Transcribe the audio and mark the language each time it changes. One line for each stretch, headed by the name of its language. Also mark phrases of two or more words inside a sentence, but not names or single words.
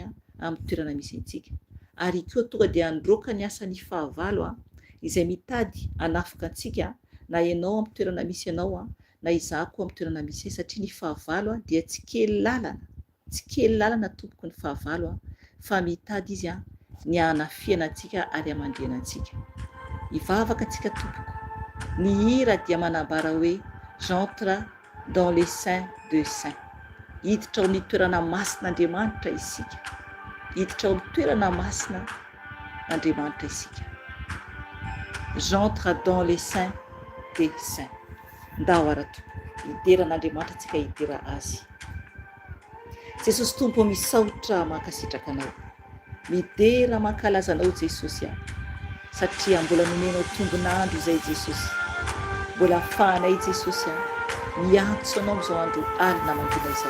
Malagasy: amin'ny toerana misy antsika, ary koa tonga dia androaka ny asany fahavalo izay mitady anafika antsika, na ianao amin'ny toerana misy ianao na izaho koa amin'ny toerana misy, satria ny fahavalo dia tsy kely lalana, tsy kely lalana tompoko ny fahavalo fa mitady izy ny hanafiana antsika ary hamandrena antsika. Hivavaka antsika tompoko. Ny hira dia manambara hoe
French: j'entre dans les saints de saints.
Malagasy: Hiditra ao ny toerana masin'Andriamanitra isika, hiditra ao ny toerana masina Andriamanitra isika.
French: J'entre dans les saints des saints.
Malagasy: Ndao ara-tompoko, hideran'Andriamanitra antsika hidera azy. Jesosy tompo misaotra mankasitraka anao, midera mankalaza anao Jesosy satria mbola nomenao tombonandro izay Jesosy, mbola ahafahanay Jesosy miantso anao amin'izao andro alina mangina izao.